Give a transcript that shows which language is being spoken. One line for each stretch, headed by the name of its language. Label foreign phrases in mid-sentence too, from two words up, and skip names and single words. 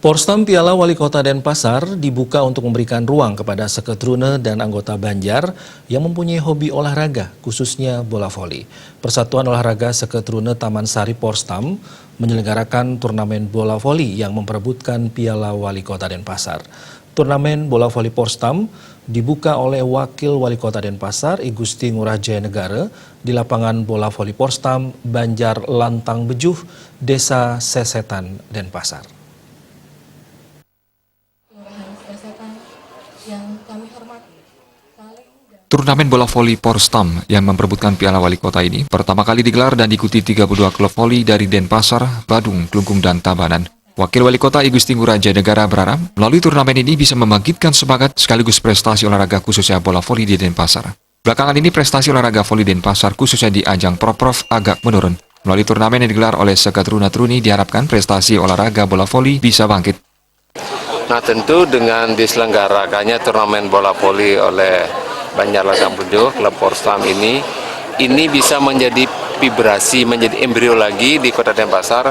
Indonesian: Porstam Piala Wali Kota Denpasar dibuka untuk memberikan ruang kepada seketrune dan anggota Banjar yang mempunyai hobi olahraga, khususnya bola voli. Persatuan Olahraga Seketrune Taman Sari Porstam menyelenggarakan turnamen bola voli yang memperebutkan Piala Wali Kota Denpasar. Turnamen bola voli Porstam dibuka oleh Wakil Wali Kota Denpasar, I Gusti Ngurah Jaya Negara, di lapangan bola voli Porstam, Banjar Lantang Bejuh, Desa Sesetan, Denpasar. Turnamen bola voli Porstam yang memperebutkan Piala Wali Kota ini pertama kali digelar dan diikuti 32 klub voli dari Denpasar, Badung, Klungkung, dan Tabanan. Wakil Wali Kota I Gusti Ngurah Jaya Negara berharap melalui turnamen ini bisa membangkitkan semangat sekaligus prestasi olahraga khususnya bola voli di Denpasar. Belakangan ini prestasi olahraga voli Denpasar khususnya di ajang Proprov agak menurun. Melalui turnamen yang digelar oleh Seketrune diharapkan prestasi olahraga bola voli bisa bangkit. Nah, tentu dengan diselenggarakannya turnamen bola voli oleh Banjar Lantang Bejuh, klub Porstam ini bisa menjadi vibrasi, menjadi embrio lagi di Kota Denpasar.